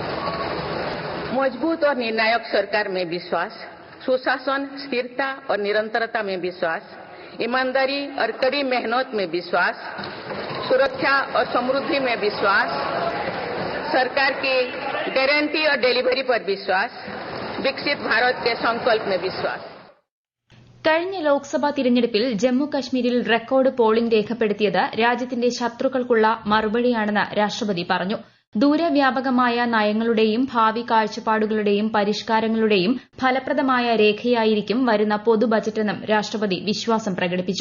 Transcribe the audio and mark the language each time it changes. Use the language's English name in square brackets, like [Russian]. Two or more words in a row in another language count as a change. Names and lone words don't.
[Hindi] मजबूत और निर्णायक सरकार में विश्वास, सुशासन, स्थिरता और निरंतरता में विश्वास, ईमानदारी और कड़ी मेहनत में विश्वास, सुरक्षा और समृद्धि में विश्वास, सरकार की गारंटी और डिलीवरी पर विश्वास, विकसित भारत के संकल्प में विश्वास. [Malayalam] കഴിഞ്ഞ ലോക്സഭാ തിരഞ്ഞെടുപ്പിൽ ജമ്മു കശ്മീരിൽ റെക്കോർഡ് പോളിംഗ് രേഖപ്പെടുത്തിയത് രാജ്യത്തിന്റെ ശത്രുക്കൾക്കുള്ള മറുപടിയാണെന്ന് രാഷ്ട്രപതി പറഞ്ഞു. ദൂരവ്യാപകമായ നയങ്ങളുടെയും ഭാവി കാഴ്ചപ്പാടുകളുടെയും പരിഷ്കാരങ്ങളുടെയും ഫലപ്രദമായ രേഖയായിരിക്കും വരുന്ന പൊതു ബജറ്റെന്നും രാഷ്ട്രപതി വിശ്വാസം പ്രകടിപ്പിച്ചു.